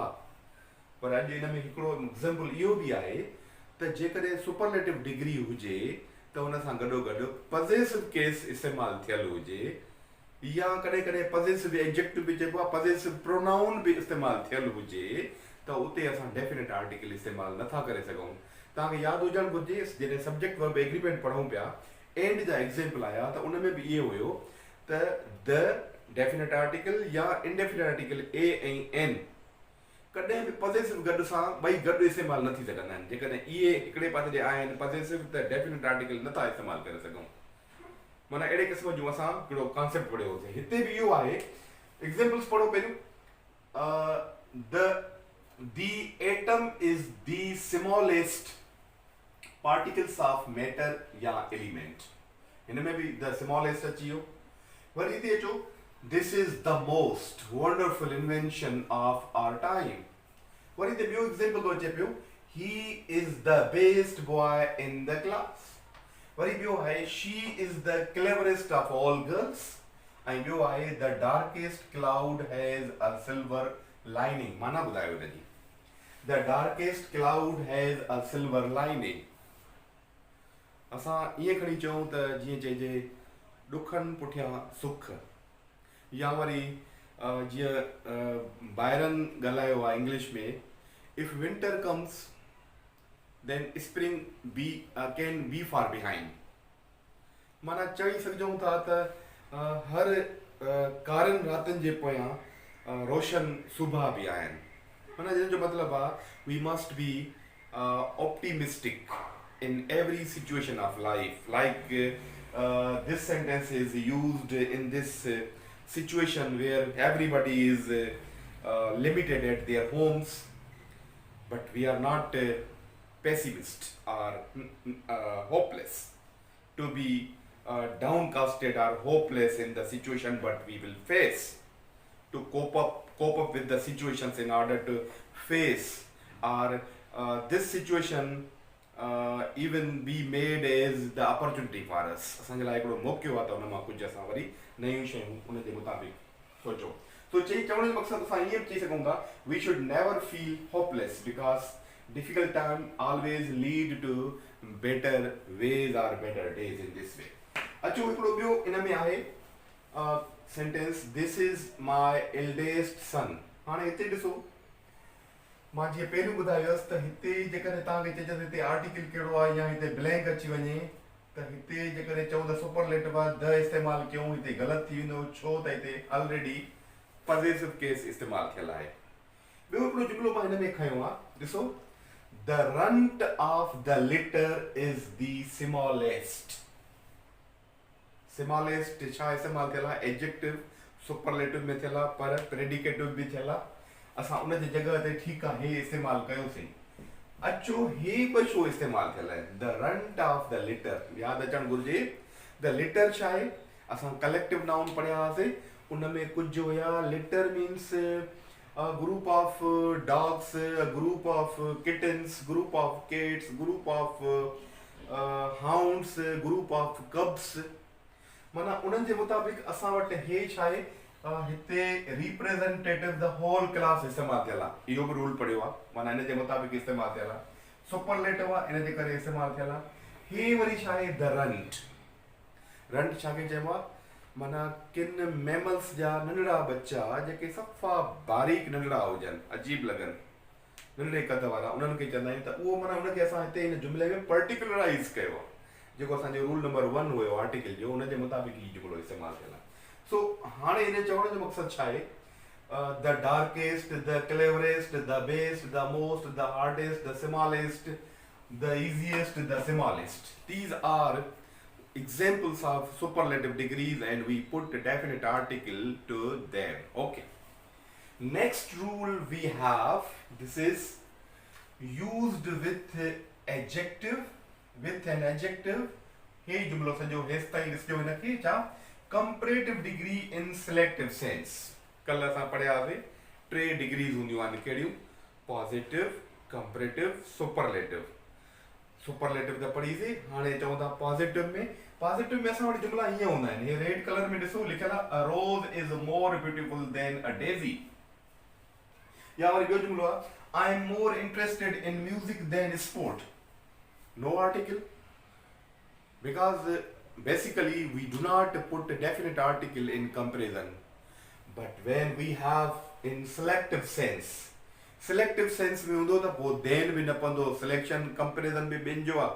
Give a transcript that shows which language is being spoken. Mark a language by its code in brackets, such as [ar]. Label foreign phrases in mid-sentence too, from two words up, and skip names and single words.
[sd] पर अॼु हिन में हिकिड़ो एग्ज़ाम्पल इहो बि आहे त जेकॾहिं [en] superlative degree [sd] हुजे त हुन सां गॾोगॾु [en] possessive case [sd] इस्तेमालु थियलु हुजे या कॾहिं कॾहिं [en] possessive adjective [sd] बि जेको आहे [en] possessive pronoun [sd] बि इस्तेमालु थियलु हुजे त उते असां [en] definite article [sd] इस्तेमालु नथा करे सघूं। तव्हांखे यादि हुजणु घुरिजे जॾहिं [en] subject verb agreement [sd] पढ़ूं पिया, एंड जा एग्ज़ाम्पल आया त उन में बि इहो हुयो त [en] the definite article [sd] या [en] indefinite article a [sd] ऐं एन कॾहिं बि पॉज़ेसिव गॾु सां ॿई गॾु इस्तेमालु न थी सघंदा आहिनि। जेकॾहिं इहे हिकिड़े पासे जे आहिनि पॉज़ेसिव त [en] definite article [sd] नथा इस्तेमालु करे सघूं। माना अहिड़े क़िस्म जो असां हिकिड़ो कॉन्सेप्ट पढ़ियोसीं। हिते बि इहो आहे, एग्ज़ाम्पल्स पढ़ो पहिरियों। [en] The atom is the smallest particles of matter या element। [sd] हिन में बि [en] the smallest [sd] अची वियो। वरी हिते अचो, [en] This is the most wonderful invention of our time. [sd] वरी हिते ॿियो एग्ज़ाम्पल थो अचे पियो, [en] he is the best boy in the class. [sd] वरी ॿियो आहे, [en] She is the cleverest of all girls. [sd] ऐं ॿियो आहे, [en] The darkest cloud has a silver lining. [sd] माना ॿुधायो हिनजी, [en] The darkest cloud has a silver lining. [sd] असां ईअं खणी चऊं त जीअं चइजे ॾुखनि पुठियां सुख, या वरी जीअं बायरन ॻाल्हायो आहे इंग्लिश में, [en] If winter comes then spring be can be far behind. [sd] माना चई सघूं था त हर कारनि रातिनि जे पोयां रोशन सुबह बि आहिनि। माना जंहिं जो मतिलबु आहे [en] we must be optimistic in every situation of life. Like this sentence is used in this situation where everybody is limited at their homes, but we are not pessimist or hopeless to be downcasted or hopeless in the situation, but we will face to cope up with the situations in order to face or this situation even be made as the opportunity for us। [sd] असांजे लाइ हिकिड़ो मौक़ो आहे त उन मां कुझु असां वरी नयूं शयूं उन जे मुताबिक़ सोचो। तो चवण जो मक़सदु असां ईअं बि चई सघूं था, [en] We should never feel hopeless because difficult time always lead to better ways or better days in this way. [sd] अचो हिकिड़ो ॿियो इन में आहे सेंटेंस, [en] This is my eldest son. [sd] हाणे हिते ॾिसो, मां जीअं पहिरियों ॿुधायोसि त हिते जेकॾहिं तव्हांखे चइजसि हिते आर्टिकल कहिड़ो आहे या हिते ब्लैंक अची वञे त हिते जेकॾहिं चऊं त सुपरलेटिव आहे द इस्तेमालु कयूं, हिते ग़लति थी वेंदो। छो त हिते ऑलरेडी [en] possessive case [sd] इस्तेमालु थियलु आहे। ॿियो हिकिड़ो जुमिलो मां हिन में खयो आहे, ॾिसो, [en] The runt of the litter is the smallest. [sd] Smallest छा इस्तेमाल थियल आहे? [en] adjective superlative [sd] में थियल आहे, पर प्रेडिकेटिव भी थियल आहे। असां उन जी जगह ते ठीकु आहे हे इस्तेमाल कयोसीं। अचो हे बि छो इस्तेमाल थियल आहे? [en] the runt of the litter [sd] यादि अचणु घुरिजे। [en] the litter [sd] छा आहे? असां [en] collective noun [sd] पढ़िया हुआसीं, उन में कुझु हुया। [en] litter means a group of dogs, a group of kittens, group of cats, group of hounds, group of cubs। [sd] माना उन्हनि जे मुताबिक़ असां वटि हे छा आहे, हिते [en] representative the whole class [sd] इस्तेमाल थियल आहे। इहो बि रूल पढ़ियो आहे, माना इन जे मुताबिक़ इस्तेमाल थियल आहे। सुपरलेटिव आहे, इन जे करे इस्तेमाल थियल आहे। हे वरी छा आहे? [en] the runt. [sd] रंट छा खे चइबो आहे? माना किन मैमल्स जा नंढड़ा बच्चा जेके सफ़ा बारीक नंढड़ा हुजनि, अजीब लॻनि, नंढड़े कद वारा, उन्हनि खे चवंदा आहियूं। त उहो माना उनखे असां हिते हिन जुमिले में पर्टिकुलराइज़ कयो आहे। जेको असांजो [en] rule number 1 [sd] हुयो आर्टिकल जो, उन जे मुताबिक़ ही जुमिलो इस्तेमाल थियल आहे। सो हाणे इन चवण जो मक़सदु छा आहे? [en] The darkest, the cleverest, the best, the most, the hardest, the smallest, the easiest, the smallest. These are examples of superlative degrees, and we put a definite article to them. Okay. Next rule we have, this is used with adjective, with an adjective. Hey jumlo sanjo hesta hi isjo hinaki cha comparative degree in selective sense. [sd] कल असां पढ़िया हुआसीं 3 डिग्रीज़ हूंदियूं आहिनि कहिड़ियूं? [en] positive, comparative, superlative. [sd] सुपरलेटिव त पढ़ीसीं, हाणे चऊं था पॉजिटिव में। पॉजिटिव में असां वटि जुमिला हीअं हूंदा आहिनि। हे [en] red colour [sd] में ॾिसो लिखियल आहे, [en] A rose is more beautiful than a daisy. [sd] या वरी ॿियो जुमिलो आहे, [en] I am more interested in music than sport. no article, बिकॉज basically we do not put a definite article in comparison. But when we have in selective sense [sd] में हूंदो त पोइ then बि न पवंदो, [en] selection comparison [sd] बि ॿिनि जो आहे।